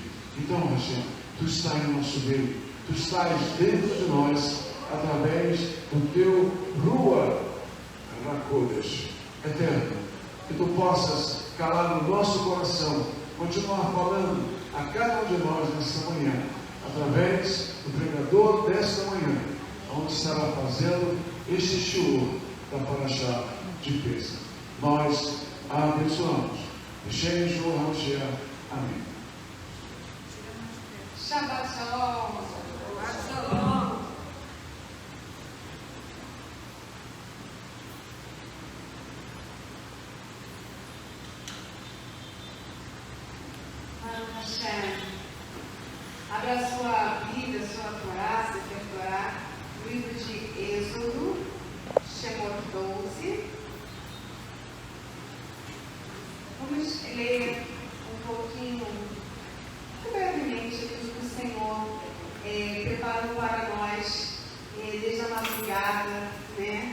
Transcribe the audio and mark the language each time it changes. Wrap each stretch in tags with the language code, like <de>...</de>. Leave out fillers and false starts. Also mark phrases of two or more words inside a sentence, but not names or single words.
<pt>Então, Hashem, tu estás no nosso meio, tu estás dentro de nós, através do teu</pt> <he>רוח הקודש</he> <pt>eterno, que tu possas calar no nosso coração, continuar falando a cada um de nós nesta manhã, através do pregador desta manhã, onde estará fazendo este shiur da Paraxá de Pêssach. Nós a abençoamos.</pt> <he>השם ישוע המשיח.</he> <pt>Amém.</pt> <he>שבת שלום. שבת שלום.</he> <pt>Hashem, abra a sua Bíblia, a sua Torá, se quer Torá, no livro de Êxodo, Shemot 12. Vamos ler um pouquinho, brevemente, aquilo que o Senhor preparou para nós desde a madrugada, né?</pt>